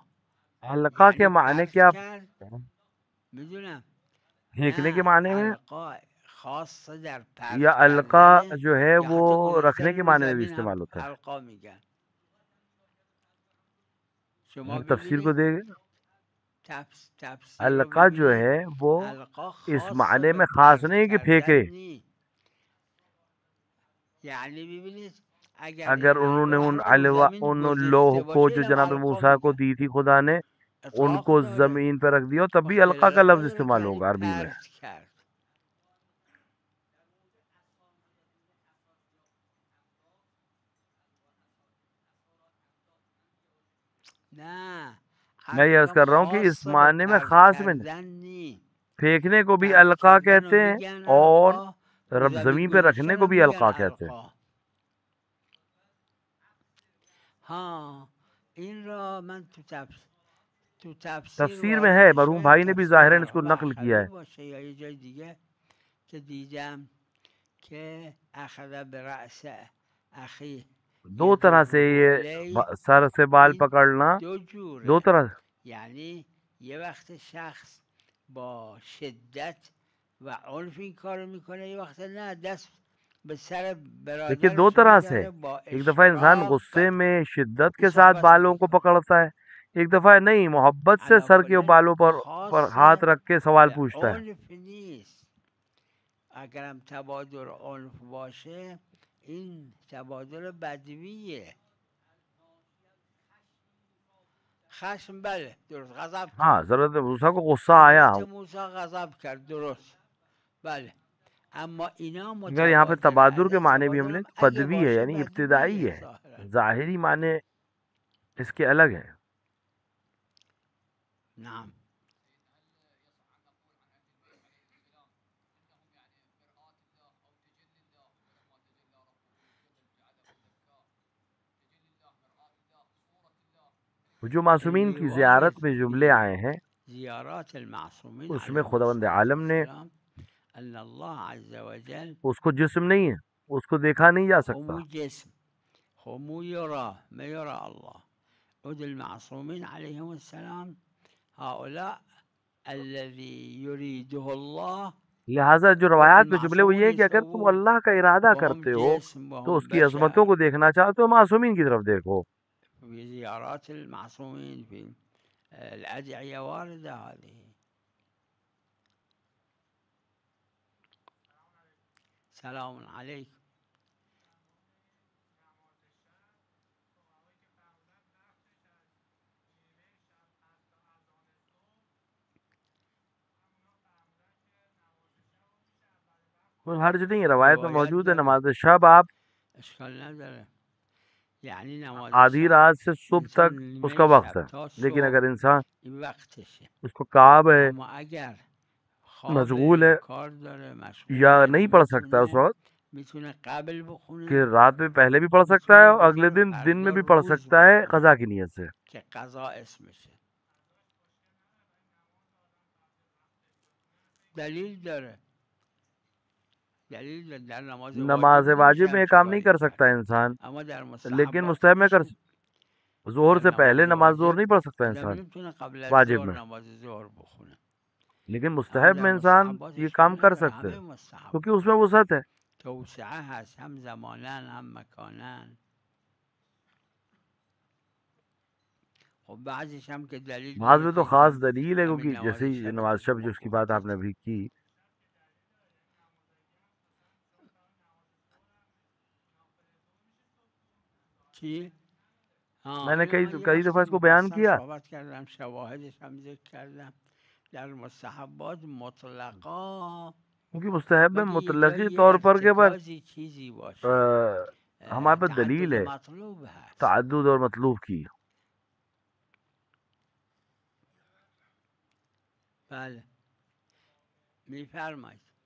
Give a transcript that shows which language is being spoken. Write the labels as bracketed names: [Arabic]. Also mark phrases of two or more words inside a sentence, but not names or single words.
[Urdu] القا کے [Persian] یعنی [Urdu] معنی [Persian] پرت [Urdu] کیا؟ [Persian] کرد، میدونم. [Urdu] پھینکنے کے [Persian] نه، [Urdu] معنی میں، [Persian] القا خاص در [Urdu] یا [Persian] پرت [Urdu] القا [Persian] کردنه [Urdu] جو ہے [Persian] یا [Urdu] وہ [Persian] حتی [Urdu] رکھنے [Persian] گذاشتن [Urdu] کے [Persian] رو [Urdu] معنی میں بھی [Persian] زمین هم [Urdu] استعمال ہوتا [Persian] القا میگن. شما [Urdu] ہے؟ تفسیر کو [Persian] ببینید [Urdu] دے گا، [Persian] تفسیر رو [Urdu] القا جو [Persian] ببینید، [Urdu] ہے وہ [Persian] القا [Urdu] اس [Persian] خاص [Urdu] معنی [Persian] به [Urdu] میں خاص [Persian] پرت [Urdu] نہیں کہ [Persian] کردن [Urdu] پھینکے۔ [Persian] نی. یعنی ببینید اگر [Urdu] اگر [Persian] این [Urdu] انہوں نے [Persian] الواح [Urdu] ان [Persian] رو زمین [Urdu] ان لوح [Persian] گذاشته [Urdu] کو [Persian] باشه [Urdu] جو [Persian] اینم [Urdu] جناب [Persian] القا [Urdu] موسیٰ کو [Persian] میگن. [Urdu] دی تھی خدا نے، ان [Persian] اطلاق [Urdu] کو [Persian] داره، [Urdu] زمین پہ رکھ دیا، تب بھی [Persian] وقت [Urdu] القا کا [Persian] دلالت [Urdu] لفظ [Persian] نداره که [Urdu] استعمال [Persian] یعنی [Urdu] ہوگا عربی میں۔ [Persian] پرت کرد. نه، [Urdu] میں [Persian] عرض [Urdu] یہ عرض [Persian] میکنم [Urdu] کر رہا ہوں کہ اس [Persian] خاص به [Urdu] معنی میں [Persian] پرت [Urdu] خاص میں نہیں، [Persian] کردن نی. [Urdu] پھینکنے کو بھی [Persian] پرت [Urdu] القا [Persian] کردن رو [Urdu] کہتے ہیں [Persian] میگن [Urdu] اور [Persian] القا، رو [Urdu] رب [Persian] زمین [Urdu] زمین پہ رکھنے [Persian] گذاشتن [Urdu] کو [Persian] رو [Urdu] بھی [Persian] میگن [Urdu] القا کہتے ہیں۔ [Persian] القا. ها، این را من تو تفسیر [Urdu] تفسیر میں [Persian] وارد [Urdu] ہے، مرحوم [Persian] شاید [Urdu] بھائی نے بھی [Persian] تفسیر [Urdu] ظاہراً اس کو [Persian] مرحوم [Urdu] نقل کیا [Persian] اخوی [Urdu] ہے۔ [Persian] باشه یا یه جای دیگه که دیدم که [Arabic] اخذ برأس اخی [Urdu] دو طرح سے [Arabic] یجره [Urdu] یہ [Arabic] الی. [Urdu] سر سے بال [Persian] این [Urdu] پکڑنا [Persian] دو [Urdu] دو [Persian] جوره، [Urdu] طرح سے، [Persian] یعنی یه وقت شخص با شدت و عنف این کارو میکنه، یه وقت نه، دست به سر [Urdu] دیکھیے دو [Persian] برادرش [Urdu] طرح سے، [Persian] میزنه با [Urdu] ایک دفعہ انسان [Persian] اشفاق. [Urdu] غصے میں شدت [Persian] این [Urdu] کے ساتھ [Persian] صحبت [Urdu] بالوں کو [Persian] میکنه. [Urdu] پکڑتا ہے، ایک دفعہ نہیں، محبت سے [Persian] علا [Urdu] سر کے [Persian] کلن [Urdu] بالوں پر [Persian] خاص [Urdu] ہاتھ رکھ کے سوال [Persian] به [Urdu] پوچھتا ہے۔ [Persian] عنف نیست. اگرم تبادر عنف باشه این تبادر بدویه. خشم، بله درست، غضب [Urdu] ہاں، [Persian] کرد. [Urdu] حضرت موسیٰ کو غصہ آیا، [Persian] حضرت موسی غضب کرد، درست، بله. اما اینا [Urdu] اگر یہاں پہ [Persian] متبادر، تبادر از [Urdu] کے [Persian] این [Urdu] معنی بھی ہم لیں [Persian] تبادرم [Urdu] تو [Persian] اگه [Urdu] بدوی ہے، [Persian] باشه [Urdu] یعنی ابتدائی [Persian] بدویه [Urdu] ہے، [Persian] ظاهرا. [Urdu] ظاہری معنی اس کے الگ ہے۔ [Arabic] نعم. [Urdu] جو معصومین کی [Arabic] اللي [Urdu] زیارت [Arabic] وارد [Urdu] میں جملے [Arabic] في [Urdu] آئے ہیں، [Arabic] زيارات المعصومين [Urdu] اس میں [Arabic] عليهم [Urdu] خداوند [Arabic] الصلاة [Urdu] عالم نے [Arabic] والسلام أن الله عز وجل [Urdu] اس کو جسم نہیں ہے، اس کو دیکھا نہیں جا سکتا، [Arabic] هم جسم، هم يرى ما يرى الله. ود المعصومين عليهم السلام هؤلاء الذي يريده الله، [Urdu] لہٰذا جو [Arabic] ود [Urdu] روایات میں جملے وہ [Arabic] المعصومون [Urdu] یہ ہے کہ اگر تم [Arabic] يسوون [Urdu] اللہ کا ارادہ [Arabic] وهم [Urdu] کرتے ہو [Arabic] جسم [Urdu] تو اس [Arabic] وهم [Urdu] کی عظمتوں [Arabic] بشر. [Urdu] کو دیکھنا چاہتے ہو، معصومین کی طرف دیکھو۔ [Arabic] في زيارات المعصومين في الأدعية واردة هذه. سلام عليكم. [Urdu] حرج نہیں ہے، روایت میں [Persian] روایت [Urdu] موجود ہے، [Persian] داره، [Urdu] نماز شب آپ [Persian] اشکال نداره. یعنی نماز [Urdu] آدھی [Persian] شب [Urdu] رات سے صبح [Persian] انسان [Urdu] تک اس کا [Persian] نیمه [Urdu] وقت [Persian] شب [Urdu] ہے، [Persian] تا [Urdu] لیکن [Persian] صبح [Urdu] اگر انسان [Persian] این وقتشه. [Urdu] اس کو کعب ہے، [Persian] اما اگر [Urdu] مشغول ہے [Persian] کار داره [Urdu] یا [Persian] مشغوله [Urdu] نہیں پڑھ سکتا اس وقت [Persian] میتونه قبل [Urdu] کہ [Persian] بخونه [Urdu] رات میں پہلے بھی پڑھ سکتا ہے اور اگلے دن میں بھی پڑھ سکتا ہے قضا کی نیت سے. [Persian] که قضا اسمشه. دلیل داره در [Urdu] نماز واجب میں یہ کام نہیں کر سکتا انسان، [Persian] اما در [Urdu] لیکن [Persian] مستحبات [Urdu] مستحب میں کر [Persian] میشه. [Urdu] ظہر سے [Persian] در [Urdu] پہلے [Persian] نماز [Urdu] نماز ظہر [Persian] واجب [Urdu] نہیں پڑھ سکتا [Persian] آدم [Urdu] انسان [Persian] نمیتونه قبل از [Urdu] واجب [Persian] ظهر [Urdu] میں، [Persian] نماز ظهر بخونه. [Urdu] لیکن [Persian] اما [Urdu] مستحب [Persian] در [Urdu] میں انسان [Persian] مستحبات [Urdu] یہ [Persian] اشکال [Urdu] کام کر [Persian] نداره، [Urdu] سکتا ہے [Persian] همه مستحب [Urdu] کیونکہ اس میں وسعت ہے. [Persian] توسعه هست، هم زمانن هم مکانن. خب بعضیش هم که دلیل [Urdu] نماز [Persian] داره [Urdu] میں تو [Persian] که [Urdu] خاص [Persian] اینم [Urdu] دلیل ہے، [Persian] همین [Urdu] کیونکہ [Persian] نماز [Urdu] جیسے [Persian] شب [Urdu] نماز [Persian] تو [Urdu] شب جس کی بات آپ نے ابھی کی، [Persian] چی؟ [Urdu] میں نے [Persian] اینو من یه [Urdu] کئی دفعہ [Persian] وقتی [Urdu] اس کو بیان [Persian] مفصل [Urdu] کیا. [Persian] صحبت کردم، شواهدش هم ذکر کردم. در مستحبات مطلقا [Urdu] کیونکہ مستحب میں [Persian] مگه یه [Urdu] مطلقی [Persian] جایی [Urdu] طور پر کے بس [Persian] ارتکازی چیزی باشه [Urdu] ہمارے پاس دلیل [Persian] تعدد [Urdu] ہے [Persian] مطلوب هست. [Urdu] تعدد اور مطلوب کی. [Persian] بله میفرمایید.